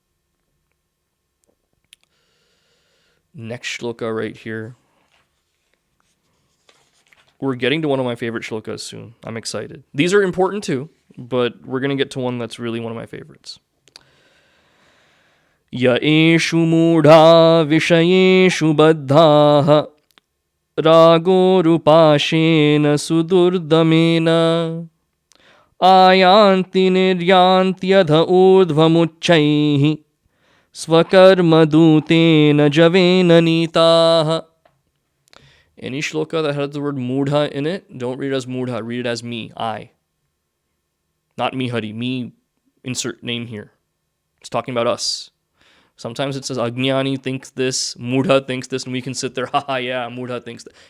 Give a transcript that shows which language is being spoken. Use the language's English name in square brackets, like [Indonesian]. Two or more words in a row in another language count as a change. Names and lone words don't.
[English] Next shloka right here. We're getting to one of my favorite shlokas soon. I'm excited. These are important too, but we're going to get to one that's really one of my favorites. [Sanskrit] य एषु मूढा विषयेषु बद्धाः रागो रुपाशेन सुदुर्दमेन आयान्ति निर्यान्ति अध ऊर्ध्वमुच्चैः स्वकर्म दूतेन जवेन नीताः. [English] Any shloka that has the word mudha in it, don't read it as mudha, read it as me, I. Not me, Hari, me, insert name here. It's talking about us. Sometimes it says Ajnani thinks this, Mudha thinks this, and we can sit there, haha, yeah, Mudha thinks that.